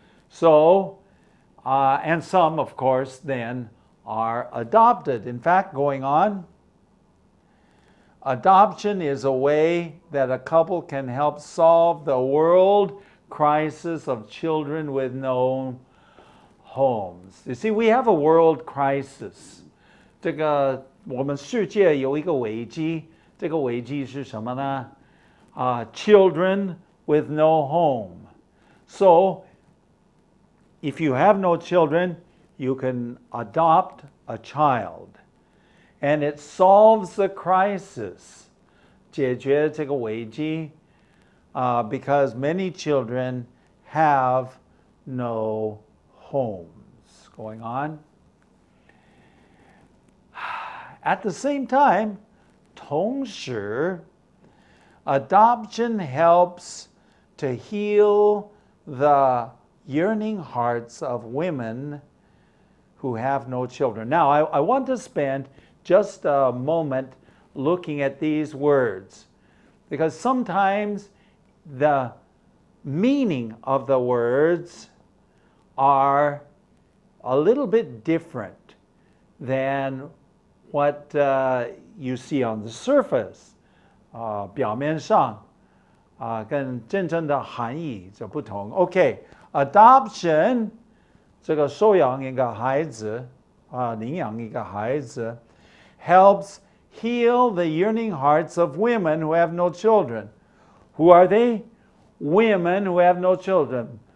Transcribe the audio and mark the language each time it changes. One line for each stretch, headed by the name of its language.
English: So, and some, of course, then are adopted. In fact, going on, adoption is a way that a couple can help solve the world crisis of children with no homes. You see, we have a world crisis.
Chinese: 这个我们世界有一个危机，这个危机是什么呢？
English: Children with no home. So, if you have no children, you can adopt a child. And it solves the crisis.
Chinese: 解决这个危机
English: because many children have no homes. Going on. At the same time,
Chinese: 同时
English: adoption helps to heal the yearning hearts of women who have no children. Now, I want to spend just a moment looking at these words, because sometimes the meaning of the words are a little bit different than what you see on the surface.
Chinese: 表面上跟真正的含义就不同。
English: Okay, adoption
Chinese: 这个收养一个孩子领养一个孩子
English: helps heal the yearning hearts of women who have no children. Who are they? Women who have no children.